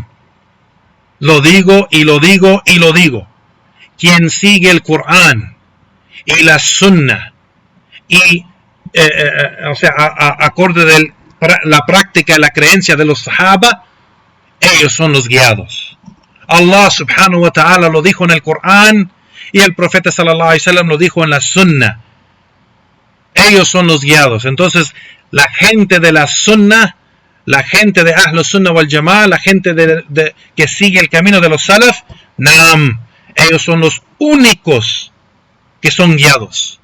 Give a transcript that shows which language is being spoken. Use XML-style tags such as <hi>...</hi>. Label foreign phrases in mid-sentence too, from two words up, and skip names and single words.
<es>Lo digo y lo digo y lo digo. Quien sigue el Corán y la Sunnah y acorde de la práctica y la creencia de los Sahaba, ellos son los guiados.</es> <ar>الله سبحانه وتعالى</ar> <es>lo dijo en el Corán y el profeta</es> <ar>صلى الله عليه وسلم</ar> <es>lo dijo en la Sunnah. Ellos son los guiados. Entonces, la gente de la Sunnah, la gente de</es> <ar>أهل السنة والجماعة,</ar> <es>la gente que sigue el camino de los Salaf, Naam, ellos son los únicos que son guiados.</es>